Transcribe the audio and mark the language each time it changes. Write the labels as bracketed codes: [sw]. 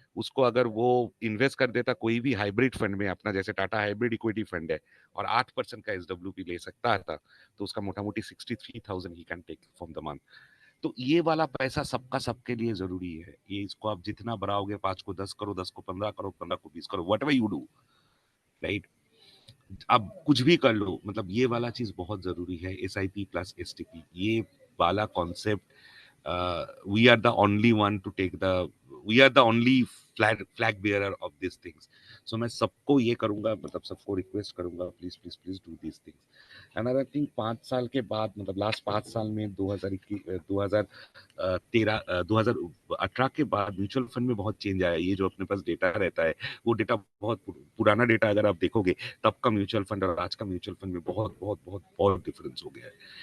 [hi] उसको अगर वो इन्वेस्ट कर देता कोई भी हाइब्रिड फंड में, अपना जैसे टाटा हाइब्रिड इक्विटी फंड है, और 8% का एसडब्ल्यूपी ले सकता था, तो उसका मोटा मोटी 63,000 [en] He can take from the month. [hi] तो ये वाला पैसा सबका सबके लिए जरूरी है। ये इसको आप जितना बढ़ाओगे, 5 को 10 करो, 10 को 15 करो, 15 को 20 करो, [en] whatever you do, [hi] right. अब कुछ भी कर लो, मतलब ये वाला चीज बहुत जरूरी है। [en] SIP plus STP, [hi] ये वाला concept, [en] we are the only one to take the, we are the only flag bearer of these things. [hi] So मैं सबको ये करूंगा, मतलब सबको रिक्वेस्ट करूंगा, [en] Please please please do this things. And I think [hi] 5 साल के बाद, मतलब लास्ट 5 साल में 2018 के बाद म्यूचुअल फंड में बहुत चेंज आया। ये जो अपने पास डेटा रहता है, वो डेटा बहुत पुराना डेटा अगर आप देखोगे, तब का म्यूचुअल फंड और आज का म्यूचुअल फंड में बहुत बहुत बहुत बहुत डिफरेंस हो गया है।